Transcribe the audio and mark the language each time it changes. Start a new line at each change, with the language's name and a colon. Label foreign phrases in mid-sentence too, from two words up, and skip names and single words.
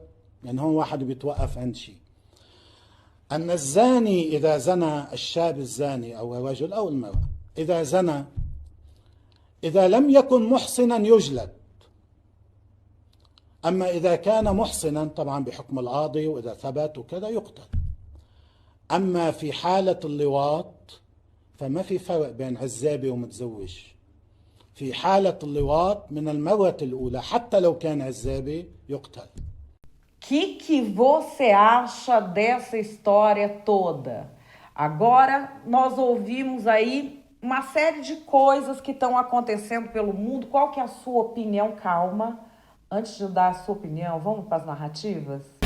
Arabic: يعني هون واحد بيتوقف عند شيء، أن الزاني إذا زنى، الشاب الزاني أو الرجل أو المرأة إذا زنى، إذا لم يكن محصنا يجلد، أما إذا كان محصنا طبعا بحكم القاضي وإذا ثبت وكذا يقتل. أما في حالة اللواط فما في فرق بين عزابي ومتزوج. في حالة اللواط من المرة الأولى حتى لو كان عزابي يقتل.
Portuguese: Que você acha dessa história toda? Agora nós ouvimos aí uma série de coisas que estão acontecendo pelo mundo. Qual que é a sua opinião? Calma. Antes de dar a sua opinião, vamos para as narrativas?